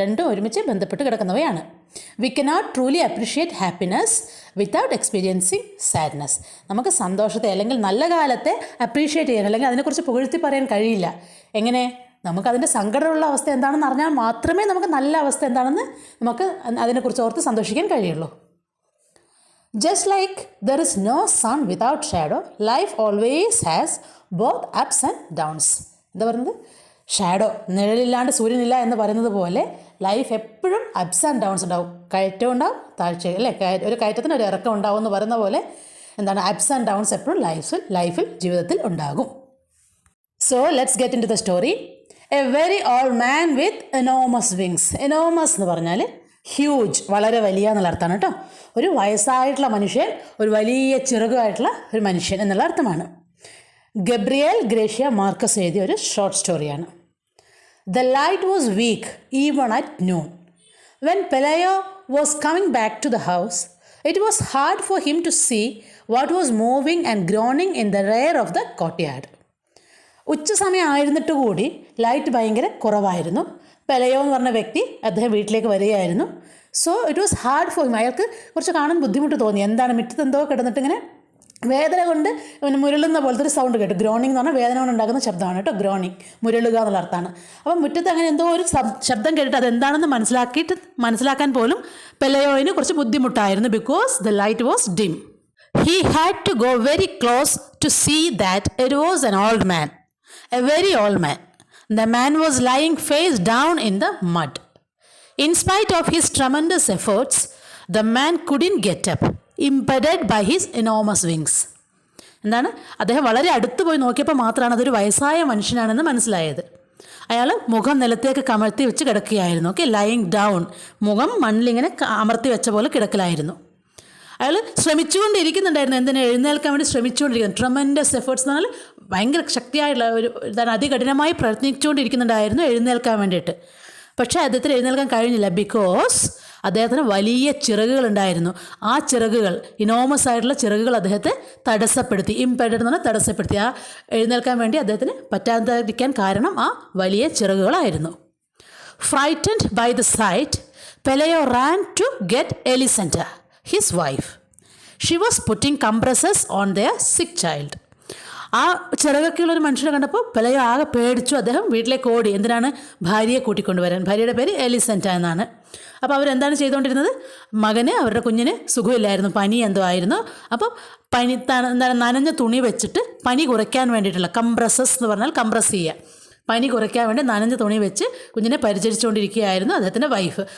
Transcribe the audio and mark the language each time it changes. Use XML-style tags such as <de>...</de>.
<ml>രണ്ടും ഒരുമിച്ച് ബന്ധപ്പെട്ട് കിടക്കുന്നവയാണ്.</ml> <en>We cannot truly appreciate happiness without experiencing sadness.</en> <ml>നമുക്ക് സന്തോഷത്തെ അല്ലെങ്കിൽ നല്ല കാലത്തെ അപ്രീഷിയേറ്റ് ചെയ്യാൻ അല്ലെങ്കിൽ അതിനെക്കുറിച്ച് പുകഴ്ത്തി പറയാൻ കഴിയില്ല. എങ്ങനെ? നമുക്കതിൻ്റെ സങ്കടമുള്ള അവസ്ഥ എന്താണെന്ന് അറിഞ്ഞാൽ മാത്രമേ നമുക്ക് നല്ല അവസ്ഥ എന്താണെന്ന് നമുക്ക് അതിനെക്കുറിച്ച് ഓർത്ത് സന്തോഷിക്കാൻ കഴിയുള്ളൂ.</ml> <en>Just like there is no sun without shadow, life always has both ups and downs.</en> <ml>എന്താ പറയുന്നത്? ഷാഡോ, നിഴലില്ലാണ്ട് സൂര്യനില്ല എന്ന് പറയുന്നത് പോലെ ലൈഫ് എപ്പോഴും അപ്സ് ആൻഡ് ഡൗൺസ് ഉണ്ടാവും. കയറ്റം ഉണ്ടാവും, താഴ്ച, അല്ലേ? ഒരു കയറ്റത്തിന് ഒരു ഇറക്കം ഉണ്ടാവും എന്ന് പറയുന്ന പോലെ എന്താണ്, അപ്സ് ആൻഡ് ഡൗൺസ് എപ്പോഴും ലൈഫിൽ ജീവിതത്തിൽ ഉണ്ടാകും.</ml> <en>So let's get into the story. A very old man with enormous wings.</en> <ml>Enormous എന്ന് പറഞ്ഞാൽ ഹ്യൂജ്, വളരെ വലിയ എന്നുള്ള അർത്ഥമാണ് കേട്ടോ. ഒരു വയസ്സായിട്ടുള്ള മനുഷ്യൻ, ഒരു വലിയ ചിറകുമായിട്ടുള്ള ഒരു മനുഷ്യൻ എന്നുള്ള അർത്ഥമാണ്. ഗബ്രിയേൽ ഗ്രേഷ്യ മാർക്കസ് എഴുതിയ ഒരു ഷോർട്ട് സ്റ്റോറിയാണ്.</ml> <en>The light was weak even at noon. When Pelayo was coming back to the house, it was hard for him to see what was moving and groaning in the rear of the courtyard.</en> <ml>ഉച്ച സമയം ആയിരുന്നിട്ട് കൂടി light ഭയങ്കര കുറവായിരുന്നു. പെലയോ എന്ന് പറഞ്ഞ വ്യക്തി അദ്ദേഹം വീട്ടിലേക്ക് വരികയായിരുന്നു.</ml> <en>So it was hard for him.</en> <ml>അയാൾക്ക് കുറച്ച് കാണാൻ ബുദ്ധിമുട്ട് തോന്നി. എന്താണ്, മുറ്റത്ത് എന്തോ കിടന്നിട്ട് ഇങ്ങനെ വേദന കൊണ്ട് മുരളുന്ന പോലത്തെ ഒരു സൗണ്ട് കേട്ടു. ഗ്രോണിംഗ് എന്ന് പറഞ്ഞാൽ വേദന കൊണ്ട് ഉണ്ടാക്കുന്ന ശബ്ദമാണ് കേട്ടോ. ഗ്രോണിങ്, മുരളുക എന്നുള്ള അർത്ഥമാണ്. അപ്പം മുറ്റത്ത് അങ്ങനെ എന്തോ ഒരു ശബ്ദം കേട്ടിട്ട് അതെന്താണെന്ന് മനസ്സിലാക്കാൻ പോലും പെലയോയിന് കുറച്ച് ബുദ്ധിമുട്ടായിരുന്നു.</ml> <en>Because the light was dim. He had to go very close to see that it was an old man, a very old man. The man was lying face down in the mud. In spite of his tremendous efforts, the man couldn't get up, impeded by his enormous wings.</en> <ml>എന്താണ്, അദ്ദേഹം വളരെ അടുത്ത് പോയി നോക്കിയപ്പോൾ മാത്രമാണ് അതൊരു വയസ്സായ മനുഷ്യനാണെന്ന് മനസ്സിലായത്. അയാൾ മുഖം നിലത്തേക്ക് കമഴ്ത്തി വെച്ച് കിടക്കുകയായിരുന്നു. ഓക്കെ, ലൈങ് ഡൗൺ, മുഖം മണ്ണിലിങ്ങനെ അമർത്തി വെച്ച പോലെ കിടക്കലായിരുന്നു. അയാൾ ശ്രമിച്ചുകൊണ്ടിരിക്കുന്നുണ്ടായിരുന്നു. എന്തിനാ, എഴുന്നേൽക്കാൻ വേണ്ടി ശ്രമിച്ചുകൊണ്ടിരിക്കുന്നു. ട്രമൻഡസ് എഫേർട്സ് എന്ന് പറഞ്ഞാൽ ഭയങ്കര ശക്തിയായിട്ടുള്ള ഒരു ഇതാണ്, അതികഠിനമായി പ്രയത്നിച്ചുകൊണ്ടിരിക്കുന്നുണ്ടായിരുന്നു എഴുന്നേൽക്കാൻ വേണ്ടിയിട്ട്. പക്ഷേ അദ്ദേഹത്തിന് എഴുന്നേൽക്കാൻ കഴിഞ്ഞില്ല. ബിക്കോസ് അദ്ദേഹത്തിന് വലിയ ചിറകുകളുണ്ടായിരുന്നു. ആ ചിറകുകൾ, ഇനോമസ് ആയിട്ടുള്ള ചിറകുകൾ അദ്ദേഹത്തെ തടസ്സപ്പെടുത്തി. ഇംപെഡഡ് എന്ന് പറഞ്ഞാൽ തടസ്സപ്പെടുത്തി. ആ എഴുന്നേൽക്കാൻ വേണ്ടി അദ്ദേഹത്തിന് പറ്റാതിരിക്കാൻ കാരണം ആ വലിയ ചിറകുകളായിരുന്നു.</ml> <en>Frightened by the sight, Pelayo ran to get Elisenda, his wife. She was putting compresses on their sick child.</en> <ml>ആ ചിറകൊക്കെയുള്ളൊരു മനുഷ്യനെ കണ്ടപ്പോൾ പെലയോ ആകെ പേടിച്ചു. അദ്ദേഹം വീട്ടിലേക്ക് ഓടി. എന്തിനാണ്, ഭാര്യയെ കൂട്ടിക്കൊണ്ടുവരാൻ. ഭാര്യയുടെ പേര് എലിസെൻറ്റ എന്നാണ്. അപ്പോൾ അവരെന്താണ് ചെയ്തുകൊണ്ടിരുന്നത്, മകന്, അവരുടെ കുഞ്ഞിന് സുഖമില്ലായിരുന്നു, പനി എന്തോ ആയിരുന്നു. അപ്പോൾ എന്താണ്, നനഞ്ഞ തുണി വെച്ചിട്ട് പനി കുറയ്ക്കാൻ വേണ്ടിയിട്ടുള്ള കംപ്രസസ് എന്ന് പറഞ്ഞാൽ കംപ്രസ് ചെയ്യുക, പനി കുറയ്ക്കാൻ വേണ്ടി നനഞ്ഞ തുണി വെച്ച് കുഞ്ഞിനെ പരിചരിച്ചുകൊണ്ടിരിക്കുകയായിരുന്നു അദ്ദേഹത്തിൻ്റെ വൈഫ്.</ml>